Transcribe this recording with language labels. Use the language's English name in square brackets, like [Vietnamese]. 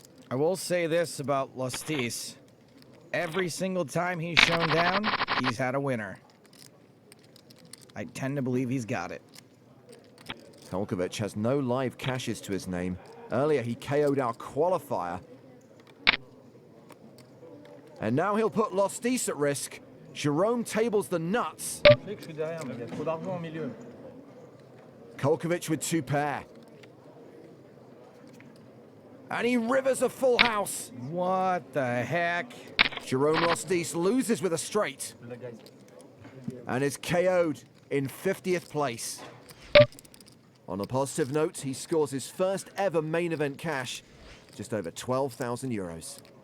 [English] I will say this about Lustige. Every single time he's shown down, he's had a winner. I tend to believe he's got it. Kolkovic has no live cashes to his name. Earlier, he KO'd our qualifier. And now he'll put Lustige at risk. Jerome tables the nuts. [French] Je sais que je suis derrière, mais il y a trop d'argent au milieu. [English] Kolkovic with 2 pair. And he rivers a full house. What the heck? Jerome Lustige loses with a straight. And is KO'd in 50th place. On a positive note, he scores his first ever main event cash, just over 12,000 euros.